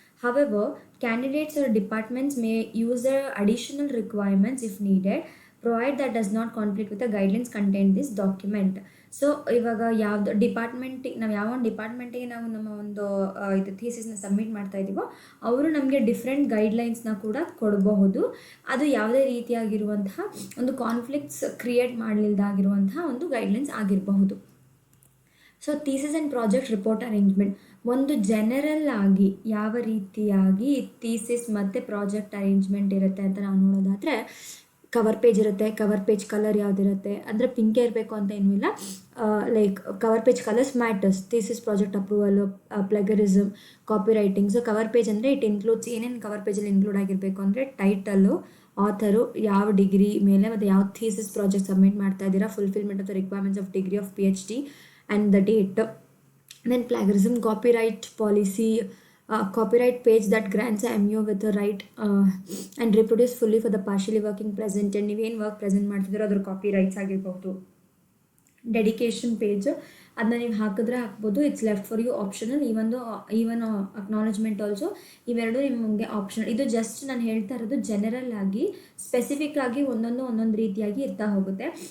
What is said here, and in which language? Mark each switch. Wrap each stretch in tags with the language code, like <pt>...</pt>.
<en>However, candidates or departments may use their additional requirements if needed, provided that does not conflict with the guidelines contained in this document.</en> <kn>So ಇವಾಗ ಯಾವ್ದು ಡಿಪಾರ್ಟ್ಮೆಂಟಿಗೆ ನಾವು ಯಾವ ಒಂದು ಡಿಪಾರ್ಟ್ಮೆಂಟಿಗೆ ನಾವು ನಮ್ಮ ಒಂದು ಇದು ಥೀಸಿಸ್ನ ಸಬ್ಮಿಟ್ ಮಾಡ್ತಾ ಇದ್ದೀವೋ ಅವರು ನಮಗೆ ಡಿಫ್ರೆಂಟ್ ಗೈಡ್ಲೈನ್ಸ್ನ ಕೂಡ ಕೊಡಬಹುದು. ಅದು ಯಾವುದೇ ರೀತಿಯಾಗಿರುವಂತಹ ಒಂದು ಕಾನ್ಫ್ಲಿಕ್ಟ್ಸ್ ಕ್ರಿಯೇಟ್ ಮಾಡಲಿಲ್ದಾಗಿರುವಂತಹ ಒಂದು ಗೈಡ್ಲೈನ್ಸ್ ಆಗಿರಬಹುದು. So thesis and project report arrangement, ಒಂದು ಜನರಲ್ ಆಗಿ ಯಾವ ರೀತಿಯಾಗಿ ಥೀಸಿಸ್ ಮತ್ತು ಪ್ರಾಜೆಕ್ಟ್ ಅರೇಂಜ್ಮೆಂಟ್ ಇರುತ್ತೆ ಅಂತ ನಾವು ನೋಡೋದಾದರೆ, ಕವರ್ ಪೇಜ್ ಇರುತ್ತೆ. ಕವರ್ ಪೇಜ್ ಕಲರ್ ಯಾವುದಿರುತ್ತೆ ಅಂದರೆ ಪಿಂಕೇ ಇರಬೇಕು ಅಂತ ಏನೂ ಇಲ್ಲ.</kn> <en>Like cover page colours matters.</en> <kn>Thesis project ಅಪ್ರೂವಲು, plagiarism, copy writing. So cover page ಅಂದರೆ</kn> <en>it includes</en> <kn>ಏನೇನು ಕವರ್ ಪೇಜಲ್ಲಿ ಇನ್ಕ್ಲೂಡ್ ಆಗಿರಬೇಕು ಅಂದರೆ ಟೈಟಲ್ಲು, ಆಥರು, ಯಾವ ಡಿಗ್ರಿ ಮೇಲೆ ಮತ್ತು ಯಾವ ಥೀಸಿಸ್ ಪ್ರಾಜೆಕ್ಟ್ ಸಬ್ಮಿಟ್ ಮಾಡ್ತಾ ಇದ್ದೀರಾ,</kn> <en>Fulfilment of the requirements of degree of PhD and the date. Then plagiarism, copyright policy, copyright page that grants a MU with a right and reproduce fully for the partially working present.</en> <kn>and ನೀವೇನು work present ಮಾಡ್ತಿದ್ದೀರೋ ಅದ್ರ copy rights ಆಗಿರ್ಬೋದು. Dedication page, ಅದನ್ನ ನೀವು ಹಾಕಿದ್ರೆ ಹಾಕ್ಬೋದು.</kn> <en>It's left for you, optional. Even acknowledgement also,</en> <kn>ಇವೆರಡು ನಿಮಗೆ optional. ಇದು ಜಸ್ಟ್ ನಾನು ಹೇಳ್ತಾ ಇರೋದು ಜನರಲ್ ಆಗಿ, ಸ್ಪೆಸಿಫಿಕ್ ಆಗಿ ಒಂದೊಂದು ರೀತಿಯಾಗಿ ಇರ್ತಾ ಹೋಗುತ್ತೆ.</kn>